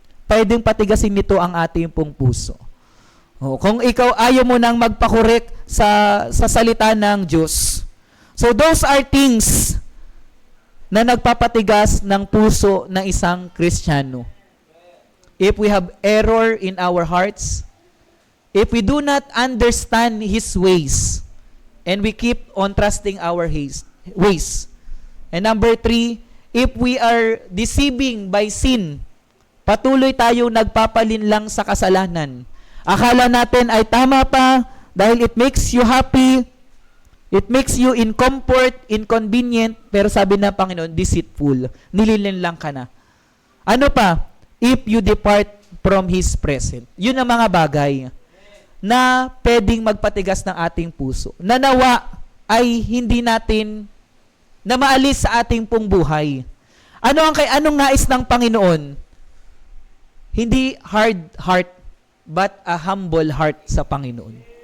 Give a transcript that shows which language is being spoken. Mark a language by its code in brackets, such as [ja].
[tl] Pwedeng patigasin nito ang ating pong puso. Kung ikaw ayaw mo nang magpakorek sa salita ng Diyos. [en] So those are things [tl] na nagpapatigas ng puso ng isang Kristiyano. [en] If we have error in our hearts, if we do not understand His ways, and we keep on trusting our ways. And number 3, if we are deceiving by sin, [tl] patuloy tayo nagpapalin lang sa kasalanan. Akala natin ay tama pa dahil [en] it makes you happy, it makes you in comfort, inconvenient, [tl] pero sabi ng Panginoon, deceitful. Nililin lang ka na. Ano pa? [en] If you depart from His presence. [tl] Yun ang mga bagay na pwedeng magpatigas ng ating puso. Nanawa ay hindi natin na maalis sa ating pong buhay. Anong nais ng Panginoon? [en] Hindi hard heart, but a humble heart [tl] sa Panginoon.